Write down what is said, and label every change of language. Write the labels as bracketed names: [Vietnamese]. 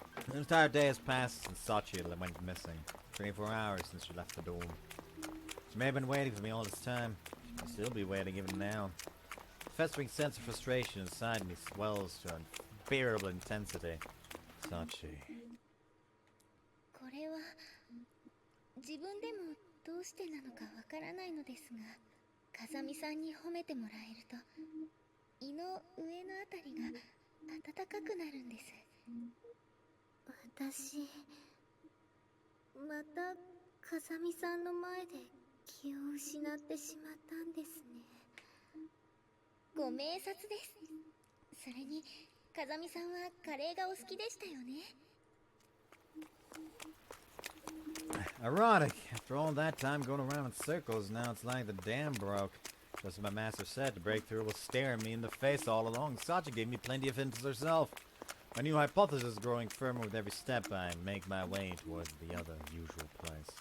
[English] An entire day has passed since Sachi went missing. 24 hours since she left the dorm. She may have been waiting for me all this time. She may still be waiting even now. The festering sense of frustration inside me swells to unbearable intensity. Sachi. [Japanese] これは自分でもどうしてなのかわからないのですが、風見さんに褒めてもらえると胃の上のあたりが暖かくなるんです。私また風見さんの前で気を失ってしまったんですね。ご明察です。それに風見さんはカレーがお好きでしたよね。 [English] Ironic. After all that time going around in circles, now it's like the dam broke. Just as my master said, the breakthrough was staring me in the face all along. Sachi gave me plenty of hints herself. My new hypothesis growing firmer with every step I make my way towards the other usual place.